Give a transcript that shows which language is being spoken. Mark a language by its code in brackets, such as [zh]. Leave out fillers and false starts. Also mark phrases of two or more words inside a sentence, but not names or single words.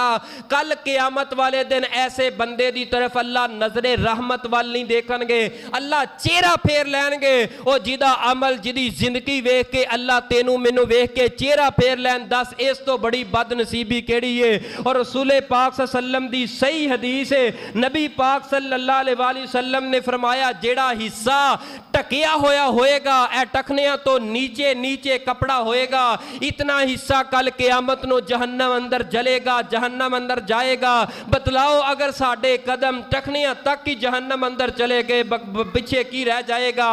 [pa] کل قیامت والے دن ایسے بندے کی طرف اللہ نظرے رحمت وال نہیں دیکھنگے، اللہ چہرہ پھیر لینگے. وہ جہدا عمل، جہدی زندگی ویکھ کے اللہ تینوں مینوں ویکھ کے چہرہ پھیر لین، دس اس توں بڑی بدنصیبی کیہڑی ہے? اور رسول پاک سلم دی صحیح حدیث ہے، نبی پاک [ar] صلی اللہ علیہ وسلم [pa] نے فرمایا جیہڑا حصہ ٹکیا ہویا ہوئےگا، اے ٹخنیاں توں نیچے نیچے کپڑا ہوئےگا، اتنا حصہ کل قیامت نوں جہنم اندر جلےگا، جہنم اندر جائےگا. بتلاؤ اگر ساڈے قدم ٹخنیاں تک ہی جہنم اندر چلے گئے، پچھے کی رہ جائےگا?